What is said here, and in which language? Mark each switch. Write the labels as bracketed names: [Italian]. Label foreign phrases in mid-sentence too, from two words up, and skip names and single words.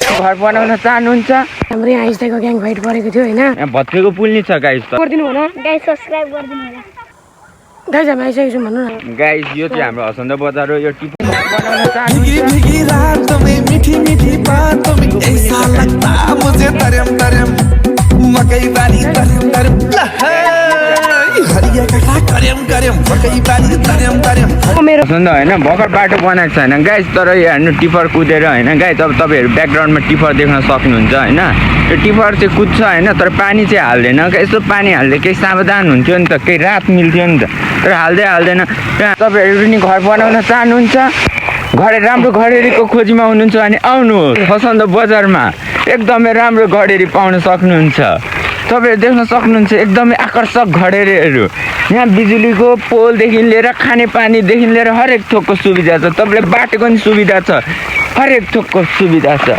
[Nepali] घर बनाउन चाहनुहुन्छ हाम्रो यहाँ आइसकेको ग्याङ फाइट परेको थियो हैन यहाँ भत्केको पुल नि छ गाइस त गरिदिनु भन गाइस सब्स्क्राइब गरिदिनु होला गाइस हामी आइसकेको छौँ भन्नु न गाइस यो चाहिँ हाम्रो हसन्द बजार हो यो टिप बनाउन [Hindi] भीगी रातों में मीठी मीठी बातों में ऐसा लगता मुझे [Nepali] तरम तरम मकई बारी तरम तरम [Hindi] हरिया काका तरम तरम मकई बारी तरम तरम [Nepali] मेरो हसन्द हैन भर्खर बाटो बनाएको छैन गाइस तर यो हेर्नु टिपर कुदेर हैन गाइस अब तपाईहरु ब्याकग्राउन्डमा टिपर देख्न सक्नुहुन्छ हैन यो टिपर चाहिँ कुद्छ हैन तर पानी चाहिँ हाल्दैन यस्तो पानी हाल्दै केही सावधान हुन्थ्यो नि त केही रात मिल्थ्यो नि त तर हाल्दैन तपाईहरु पनि घर बनाउन चाहनुहुन्छ राम्रो घडेरीको खोजीमा हुनुहुन्छ भने आउनुहोस् हसन्द बजारमा एकदमै राम्रो घडेरी पाउन सक्नुहुन्छ तपाईहरु देख्न सक्नुहुन्छ एकदमै आकर्षक घडेरीहरू यहाँ बिजुलीको पोलदेखि लिएर खाने पानीदेखि लिएर हरेक थोकको सुविधा छ तपाईले बाटोको पनि सुविधा छ हरेक थोकको सुविधा छ